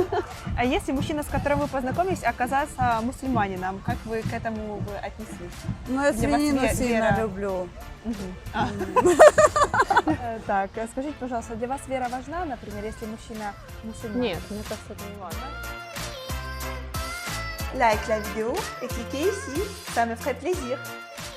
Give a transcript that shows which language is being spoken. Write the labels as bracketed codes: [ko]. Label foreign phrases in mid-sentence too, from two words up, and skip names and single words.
[ru] А если мужчина, с которым вы познакомились, оказался мусульманином, как вы к этому бы отнеслись? Ну, я Для вас свинину сильно вера. люблю. Так, скажите, пожалуйста, для вас вера важна, например, если мужчина мусульманин? Нет, мне кажется, это не важно. [fr] Like la vidéo et cliquez ici, ça me ferait plaisir.